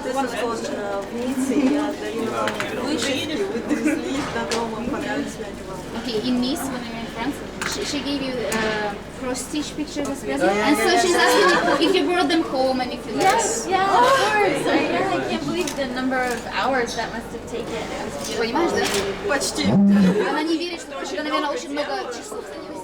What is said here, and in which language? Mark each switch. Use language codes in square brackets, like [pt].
[ru] В Ницце я даю вышивки, вы довезли их до дома, понравились ли они вам? [en] Okay, in Nice, when we were in France, she gave you cross-stitch pictures as present, and so she's asking if you brought them home and if you like. Yeah, of course. I can't believe the number of hours that must have taken. It was beautiful. [ru] Понимаешь, да? Почти. Она не верит, что это, наверное, очень много часов заняло.